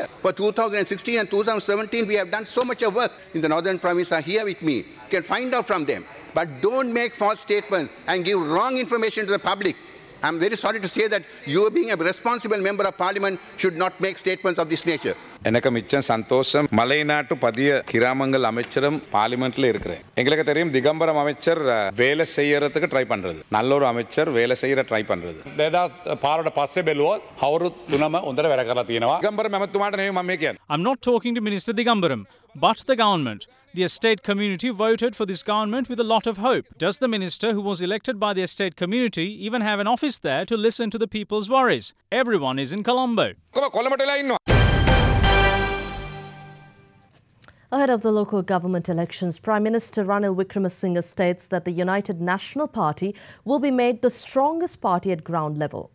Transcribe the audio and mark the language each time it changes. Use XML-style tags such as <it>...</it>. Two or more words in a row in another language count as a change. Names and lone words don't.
<en>For 2016 and 2017, we have done so much of work. In the northern province are here with me. You can find out from them. But don't make false statements and give wrong information to the public. I'm very sorry to say that you, being a responsible member of parliament, should not make statements of this nature.</en> <ta>எனக்கு மிச்சம் சந்தோஷம் மலைநாட்டு பதிய கிராமங்கள் அமைச்சரும் பார்லிமெண்ட்ல இருக்கிறேன். எங்களுக்கு தெரியும் திகம்பரம் அமைச்சர் வேலை செய்யறதுக்கு ட்ரை பண்றது. நல்ல ஒரு அமைச்சர் வேலை செய்யற ட்ரை பண்றது.</ta> <si>පාරට පස්සේ බැලුවොත් අවුරුදු 3ම හොඳට වැඩ කරලා තියෙනවා. திகம்பரம் එමතුමාට නෙවෙයි මම කියන්නේ.</si> <en>I'm not talking to Minister Digambaram, but the government. The estate community voted for this government with a lot of hope. Does the minister who was elected by the estate community even have an office there to listen to the people's worries? Everyone is in Colombo. Ahead of the local government elections, Prime Minister Ranil Wickremesinghe states that the United National Party will be made the strongest party at ground level.</en>